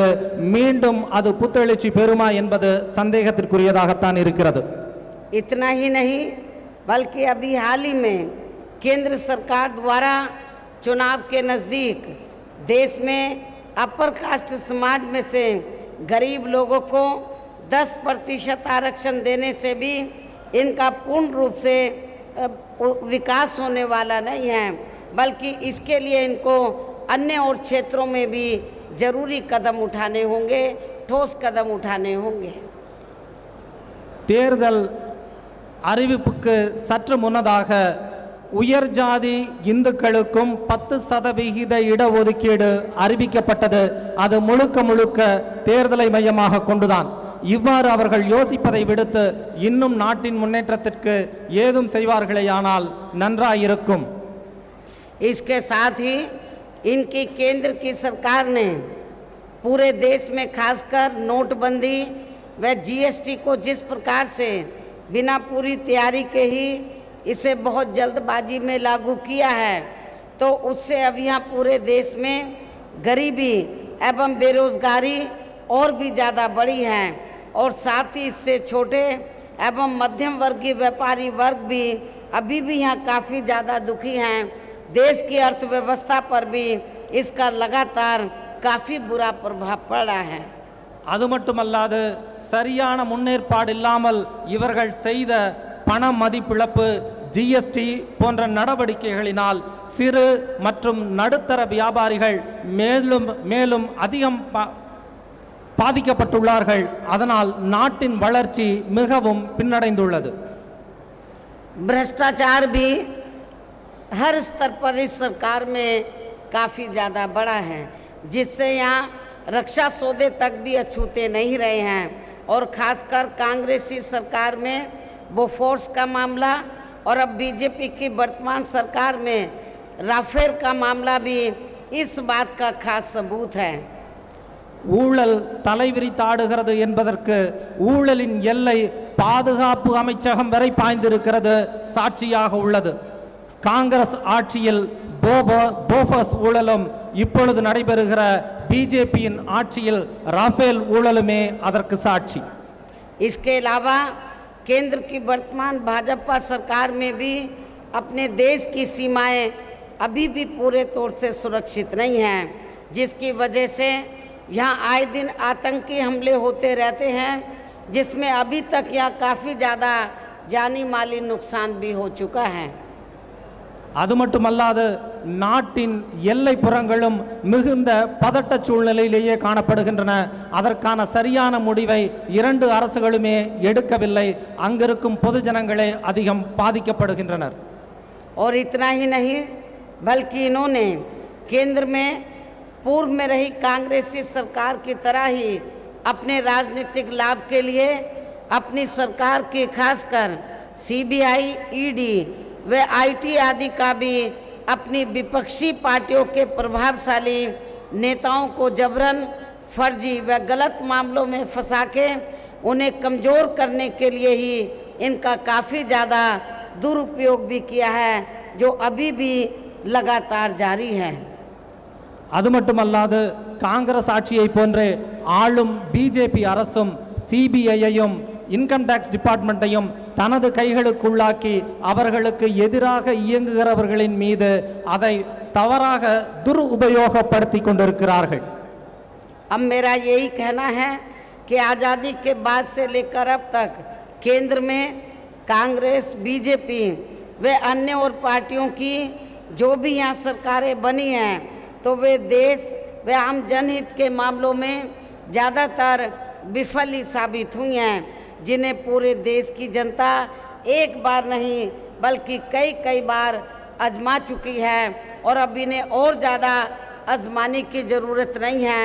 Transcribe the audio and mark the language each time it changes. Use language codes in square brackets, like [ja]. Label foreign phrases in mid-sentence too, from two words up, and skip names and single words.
[ta] மீண்டும் அது புத்தெழுச்சி பெறுமா என்பது சந்தேகத்திற்குரியதாகத்தான் இருக்கிறது. [hi] इतना ही नहीं बल्कि अभी हाल ही में केंद्र सरकार द्वारा चुनाव के नज़दीक देश में [en] upper caste [hi] समाज में से गरीब लोगों को 10% आरक्षण देने से भी इनका पूर्ण रूप से विकास होने वाला नहीं है, बल्कि इसके लिए इनको अन्य और क्षेत्रों में भी जरूरी कदम उठाने होंगे, ठोस कदम उठाने होंगे. [ta] தேர்தல் அறிவிப்புக்கு சற்று முன்னதாக உயர் ஜாதி இந்துக்களுக்கும் 10% இடஒதுக்கீடு அறிவிக்கப்பட்டது. அது முழுக்க முழுக்க தேர்தலை மையமாக கொண்டுதான். இவ்வாறு அவர்கள் யோசிப்பதை விடுத்து இன்னும் நாட்டின் முன்னேற்றத்திற்கு ஏதும் செய்வார்களேயானால் நன்றாயிருக்கும். [hi] इसके साथ ही इनकी केंद्र की सरकार ने पूरे देश में खासकर नोटबंदी व जीएसटी को जिस प्रकार से बिना पूरी तैयारी के ही इसे बहुत जल्दबाजी में लागू किया है, तो उससे अब यहाँ पूरे देश में गरीबी एवं बेरोजगारी और भी ज़्यादा बढ़ी है. और साथ ही इससे छोटे एवं मध्यम वर्गीय व्यापारी वर्ग भी अभी भी यहाँ काफ़ी ज़्यादा दुखी हैं. देश की अर्थव्यवस्था पर भी इसका लगातार काफ़ी बुरा प्रभाव पड़ा है. [ta] அது மட்டுமல்லாது சரியான முன்னேற்பாடு இல்லாமல் இவர்கள் செய்த பண மதிப்பிழப்பு ஜிஎஸ்டி போன்ற நடவடிக்கைகளினால் சிறு மற்றும் நடுத்தர வியாபாரிகள் மேலும் மேலும் அதிகம் பாதிக்கப்பட்டுள்ளார்கள். அதனால் நாட்டின் வளர்ச்சி மிகவும் பின்னடைந்துள்ளது. [hi] भ्रष्टाचार भी हर स्तर पर इस सरकार में काफ़ी ज़्यादा बढ़ा है, जिससे यहाँ रक्षा सौदे तक भी अछूते नहीं रहे हैं. और ख़ासकर कांग्रेसी सरकार में बोफोर्स का मामला और अब बीजेपी की वर्तमान सरकार में राफेल का मामला भी इस बात का खास सबूत है. [ta] ஊழல் தலைவிரித்தாடுகிறது என்பதற்கு ஊழலின் எல்லை பாதுகாப்பு அமைச்சகம் வரை பாய்ந்திருக்கிறது சாட்சியாக உள்ளது. காங்கிரஸ் ஆட்சியில் போஃபர்ஸ் ஊழலும் இப்பொழுது நடைபெறுகிற பிஜேபியின் ஆட்சியில் ராஃபேல் ஊழலுமே அதற்கு சாட்சி. [hi] इसके अलावा केंद्र की वर्तमान भाजपा सरकार में भी अपने देश की सीमाएं अभी भी पूरे तौर से सुरक्षित नहीं हैं, जिसकी वजह से यहाँ आए दिन आतंकी हमले होते रहते हैं जिसमें अभी तक यहाँ काफ़ी ज़्यादा जानी माली नुकसान भी हो चुका है। [ta] அது மட்டுமல்லாது நாட்டின் எல்லை புறங்களும் மிகுந்த பதட்ட சூழ்நிலையிலேயே காணப்படுகின்றன. அதற்கான சரியான முடிவை இரண்டு அரசுகளுமே எடுக்கவில்லை. அங்கிருக்கும் பொதுஜனங்களே அதிகம் பாதிக்கப்படுகின்றனர். [hi] और इतना ही नहीं बल्कि इन्होंने केंद्र में पूर्व में रही कांग्रेसी सरकार की तरह ही अपने राजनीतिक लाभ के लिए अपनी सरकार की खासकर सीबीआई, ईडी व आईटी आदि का भी अपनी विपक्षी पार्टियों के प्रभावशाली नेताओं को जबरन फर्जी व गलत मामलों में फंसा के उन्हें कमज़ोर करने के लिए ही इनका काफ़ी ज़्यादा दुरुपयोग भी किया है, जो अभी भी लगातार जारी है। [ta] அது மட்டுமல்லாது காங்கிரஸ் ஆட்சியை போன்றே ஆளும் பிஜேபி அரசும் சிபிஐயையும் [en] income tax department [ta] தனது கைகளுக்குள்ளாக்கி அவர்களுக்கு எதிராக இயங்குகிறவர்களின் மீது அதை தவறாக துருபயோகப்படுத்தி கொண்டிருக்கிறார்கள். [hi] अब मेरा यही कहना है कि आज़ादी के बाद से लेकर अब तक केंद्र में कांग्रेस, बीजेपी व अन्य और पार्टियों की जो भी यहाँ सरकारें बनी हैं तो वे देश व आम जनहित के मामलों में ज़्यादातर विफल ही साबित हुई हैं, जिन्हें पूरे देश की जनता एक बार नहीं बल्कि कई कई बार आजमा चुकी है और अब इन्हें और ज़्यादा आजमाने की ज़रूरत नहीं है।